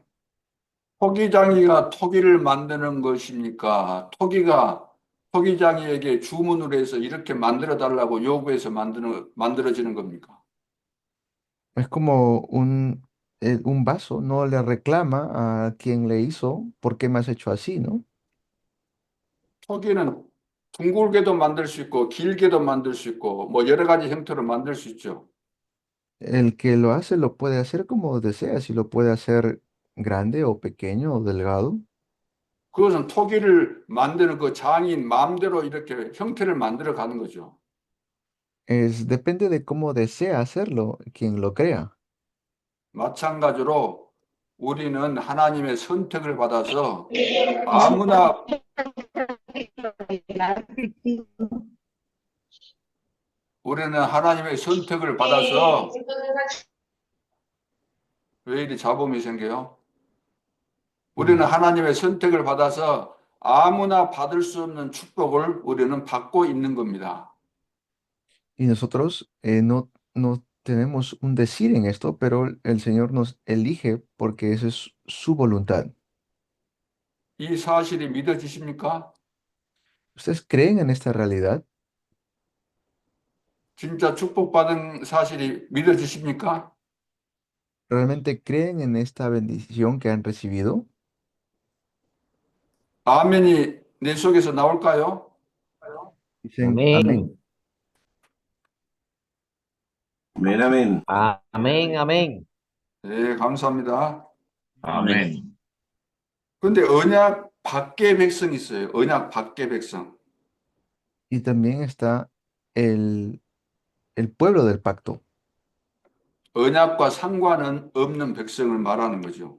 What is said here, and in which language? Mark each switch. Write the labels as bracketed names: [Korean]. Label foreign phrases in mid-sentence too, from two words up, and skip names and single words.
[Korean] 토기장이가 토기를 만드는 것입니까? 토기가 토기장이에게 주문을 해서 이렇게 만들어 달라고 요구해서 만들어지는 겁니까? [Spanish] Es como un vaso, no le reclama a quien le hizo, ¿por qué me has hecho así, no? [Korean] 토기는 둥글게도 만들 수 있고 길게도 만들 수 있고 뭐 여러 가지 형태로 만들 수 있죠. [Spanish] El que lo hace lo puede hacer como desea, si lo puede hacer grande o pequeño o delgado. [Korean] 그것은 토기를 만드는 그 장인 마음대로 이렇게 형태를 만들어 가는 거죠. [Spanish] Depende de cómo desea hacerlo quien lo crea. [Korean] 마찬가지로 우리는 하나님의 선택을 받아서 아무나 우리는 하나님의 선택을 받아서 왜 이리 잡음이 생겨요? 우리는 Mm. 하나님의 선택을 받아서 아무나 받을 수 없는 축복을 우리는 받고 있는 겁니다. [Spanish] Y nosotros no tenemos un decir en esto, pero el Señor nos elige porque esa es su voluntad. [Korean] 이 사실이 믿어지십니까? [Spanish] ¿Ustedes creen en esta realidad? [Korean] 진짜 축복받은 사실이 믿어지십니까? [Spanish] ¿Realmente creen en esta bendición que han recibido? [Korean] 아멘이 내 속에서 나올까요? [Spanish] Dicen amén. Amén. Amén, amén. Amén, amén. [Korean] 네, 감사합니다. [Spanish] Amén. [Korean] 그런데 언약 밖의 백성이 있어요. 언약 밖의 백성. [Spanish] Y también está el pueblo del pacto. [Korean] 언약과 상관은 없는 백성을 말하는 거죠.